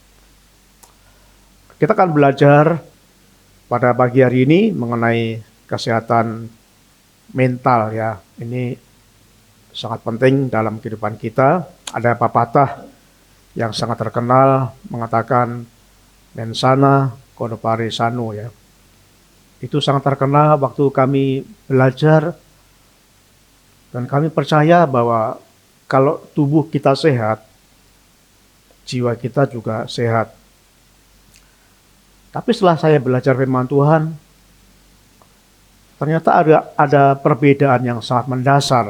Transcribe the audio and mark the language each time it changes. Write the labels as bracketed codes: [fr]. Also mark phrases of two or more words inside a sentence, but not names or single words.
[id] Kita akan belajar pada pagi hari ini mengenai kesehatan mental ya. Ini sangat penting dalam kehidupan kita. Ada pepatah yang sangat terkenal mengatakan [la] mens sana corpore sano [id] ya. Itu sangat terkenal waktu kami belajar. Dan kami percaya bahwa kalau tubuh kita sehat, jiwa kita juga sehat. Tapi setelah saya belajar firman Tuhan, ternyata ada perbedaan yang sangat mendasar.